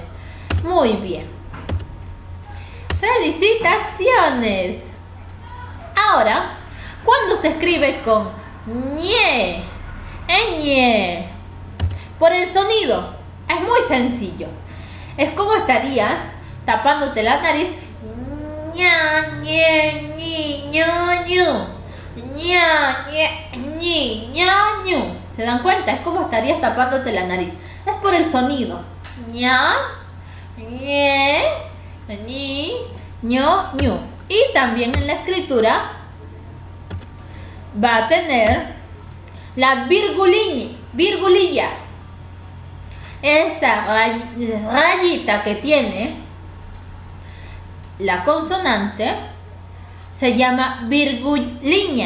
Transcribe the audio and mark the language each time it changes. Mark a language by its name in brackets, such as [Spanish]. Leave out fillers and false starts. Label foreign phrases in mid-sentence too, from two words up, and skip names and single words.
[Spanish] Muy bien. ¡Felicitaciones! Ahora, ¿cuándo se escribe con ñe? Ñe. Por el sonido. Es muy sencillo. Es como estarías tapándote la nariz. Ña, ñe, ñi, ño, ñu. Ña, ñe, ñi, ño, ñu. ¿Se dan cuenta? Es como estarías tapándote la nariz. Es por el sonido. Ña, ñe, ñi, ño, ñu. Y también en la escritura va a tener la virgulilla. Esa rayita que tiene la consonante se llama virgulilla.